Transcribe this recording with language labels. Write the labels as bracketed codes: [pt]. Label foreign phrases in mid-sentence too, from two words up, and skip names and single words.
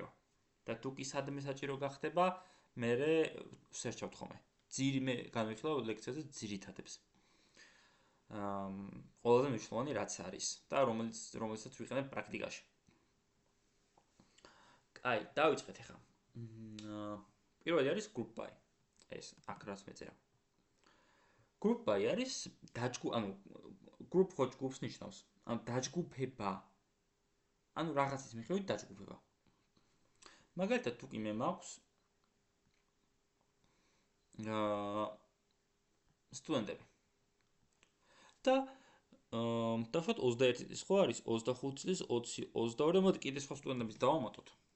[ka] და თუ კი სადმე საჭირო გახდება, მე ვსერჩავთ ხოლმე. მე განვიხილავ ლექციაზე ძირითადებს. ყველაზე მნიშვნელოვანი რაც არის და რომელსაც ვიყენებ პრაქტიკაში. აი, დავიწყეთ ახლა. პირველი არის [en] group by. [ka] ეს აქ რაც მეწერა. [en] Group by [ka] არის ანუ group ხო ჯგუფს ნიშნავს. ანუ დაჯგუფება. ანუ რაღაცის მიხედვით დაჯგუფება. მაგალითად თუ კი მე მაქვს სტუდენტები. და დავშოთ 21 წლის ხო არის, 25 წლის, 20, 22, მოდი კიდე სხვა სტუდენტების დავამატოთ.